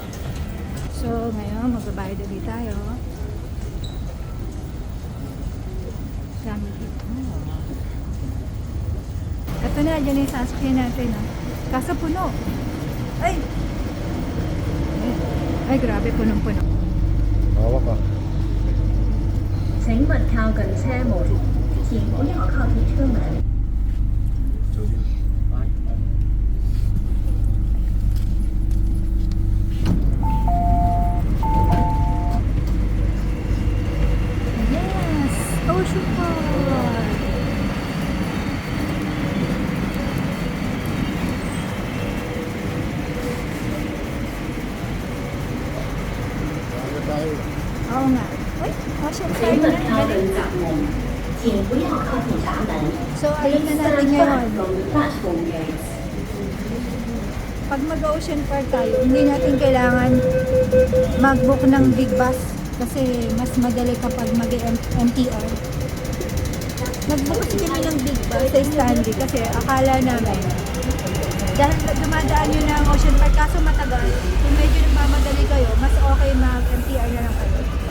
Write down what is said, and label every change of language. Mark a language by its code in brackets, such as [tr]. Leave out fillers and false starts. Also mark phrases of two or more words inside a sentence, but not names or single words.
[tl] So, ngayon, magbabayad ulit tayo. na, dyan na yung sasakyan natin. Ah. Kaso puno. Ay! Ay, grabe, punong-puno. Hawak ka. [zh] 请勿靠近車門，請不要靠近車門。 [tl] Yes! Ocean Park! Kaya tayo. Oo nga. Uy, Ocean [zh] 请 [tl] Park [zh] 勿 [tl] na. [zh] 靠近闸门，请不要靠近闸门。 [tl] So, ayun na [en] Please [tl] natin [en] stand [tl] ngayon. [en] back from the platform gates. [tl] Pag mag-Ocean Park tayo, hindi natin kailangan mag-book ng [en] big bus [tl] kasi mas madali kapag mag-MTR. Nag-book kasi kami ng [en] big bus [tl] sa Stanley kasi akala namin dahil dumadaan nyo na ang Ocean Park kaso matagal, kung medyo nagmamadali kayo, mas okay mag-MTR na lang kayo.